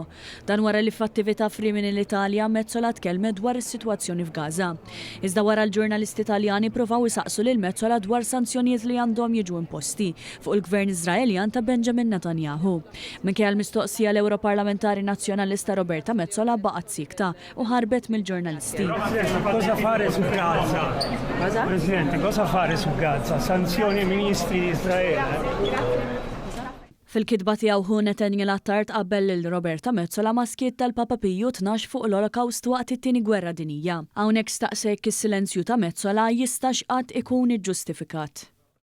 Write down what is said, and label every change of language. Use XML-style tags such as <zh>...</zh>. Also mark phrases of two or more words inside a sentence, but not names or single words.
<mt>Dan wara li f'attività f'Rimini l-Italja Metsola tkellmet dwar is-sitwazzjoni f'Gaza. Iżda wara l-ġurnalisti Taljani pruvaw isaqsu lil Metsola dwar sanzjonijiet li għandhom jiġu imposti fuq il-Gvern Iżraeljan ta' Benjamin Netanyahu. Minkejja l-mistoqsija l-Europarlamentari Nazzjonalista Roberta Metsola baqgħet sikta u ħarbet mill-ġurnalisti.</mt> <it>Cosa fare su Gaza? Presidente, cosa fare su Gaza? Sanzjoni ministri di Israele?</it> <mt>Fil-kitba tiegħu hu Attard qabel lil Roberta Metsola ma' skiet tal-Papa Piju 12 fuq l-Olokawst waqt it-tieni Gwerra Dinjija. Hawnhekk staqsek is-silenzju ta' Metsola jistax qatt ikun iġġustifikat.</mt>